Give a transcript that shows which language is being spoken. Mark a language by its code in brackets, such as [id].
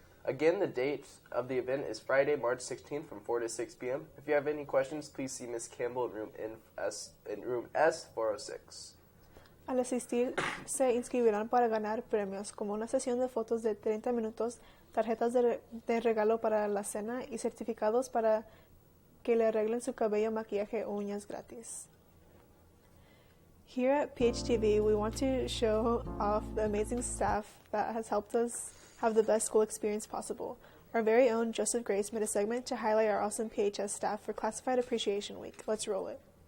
[en] Again, the date of the event is Friday, March 16th from 4 to 6 p.m. If you have any questions, please see Ms. Campbell in room S406. [es] Al asistir, se inscribirán para ganar premios como una sesión de fotos de 30 minutos, tarjetas de regalo para la cena y certificados para que le arreglen su cabello, maquillaje o uñas gratis. [en] Here at PHTV, we want to show off the amazing staff that has helped us have the best school experience possible. Our very own Joseph Grace made a segment to highlight our awesome PHS staff for Classified Appreciation Week. Let's roll it.